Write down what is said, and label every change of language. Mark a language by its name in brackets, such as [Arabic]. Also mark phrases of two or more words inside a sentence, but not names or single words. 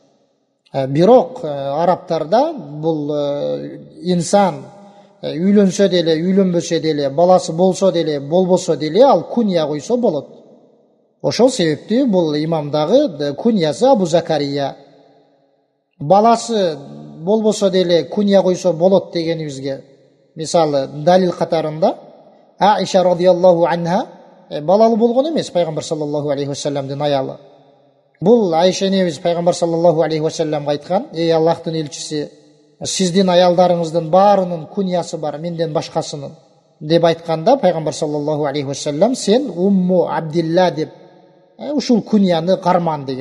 [Kyrgyz] Бирок арабтарда бул инсан үйлөнсө деле, үйлөнбөсө деле, баласы болсо деле, болбосо деле ал кунья койсо болот. Ошол себепти бул имамдагы куньясы Абу Закария. Баласы болбосо деле кунья койсо болот дегенибизге мисалы далил катарында Аиша [Arabic] رضي الله عنها [Kyrgyz] балалы болгон эмес пайгамбар [Arabic] صلى الله عليه وسلم [Kyrgyz] аялы. Бул Айша энебиз пайгамбар [Arabic] صلى الله عليه وسلم [Kyrgyz] айткан: "Эй Аллахтын элчиси, сиздин аялдарыңыздын баарынын куньясы бар, менден башкасынын" деп айтканда пайгамбар [Arabic] صلى الله عليه وسلم [Kyrgyz] сен Умму Абдилла деп ушул куньяны карман деген.